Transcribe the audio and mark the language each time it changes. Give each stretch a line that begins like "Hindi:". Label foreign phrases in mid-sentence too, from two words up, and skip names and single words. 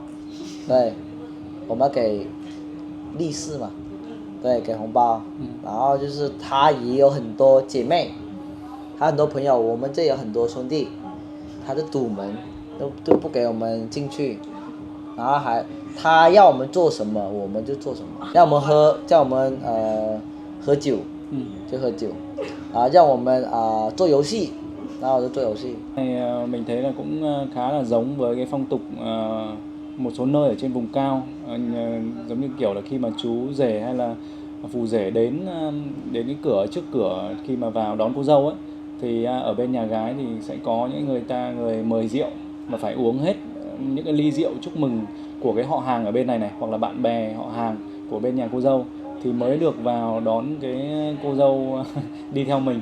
Chinese: 对，我们要给利是嘛，对，给红包，然后就是他也有很多姐妹，他很多朋友，我们这有很多兄弟，他就堵门，都不给我们进去，然后他要我们做什么我们就做什么，叫我们喝酒，就喝酒，让我们做游戏，然后就做游戏。
Vietnamese: Mình thấy là cũng khá là giống với cái phong tục một số nơi ở trên vùng cao, giống như kiểu là khi mà chú rể hay là phù rể đến cái trước cửa khi mà vào đón cô dâu ấy, thì ở bên nhà gái thì sẽ có những người mời rượu mà phải uống hết những cái ly rượu chúc mừng của cái họ hàng ở bên này này, hoặc là bạn bè họ hàng của bên nhà cô dâu thì mới được vào đón cái cô dâu đi theo mình.